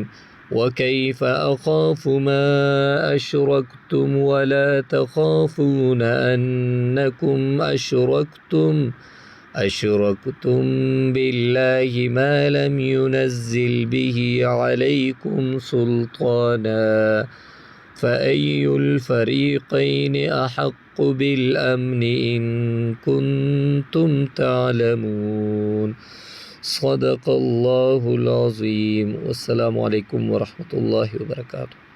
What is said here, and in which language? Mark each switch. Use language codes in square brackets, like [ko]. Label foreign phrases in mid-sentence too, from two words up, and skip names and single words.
[ar] وكيف أخاف ما أشركتم ولا تخافون أنكم أشركتم بالله ما لم ينزل به عليكم سلطانا فأي الفريقين أحق بالأمن إن كنتم تعلمون. صدق الله العظيم. والسلام عليكم ورحمة الله وبركاته.